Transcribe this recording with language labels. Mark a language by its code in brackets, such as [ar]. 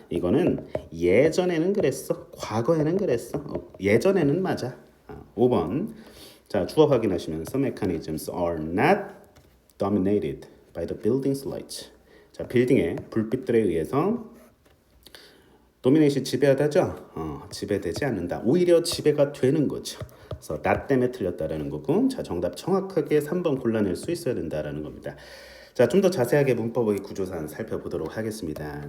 [ko] 이거는 예전에는 그랬어. 과거에는 그랬어. 예전에는 맞아. 5번 자 주어 확인하시면서 [en] mechanisms are not dominated by the building's light. [ko] 자 빌딩의 불빛들에 의해서 도미네이시 지배하다죠. 지배되지 않는다. 오히려 지배가 되는 거죠. 그래서 that 때문에 틀렸다라는 거고 자 정답 정확하게 3번 골라낼 수 있어야 된다라는 겁니다. 자, 좀 더 자세하게 문법의 구조상 살펴보도록 하겠습니다.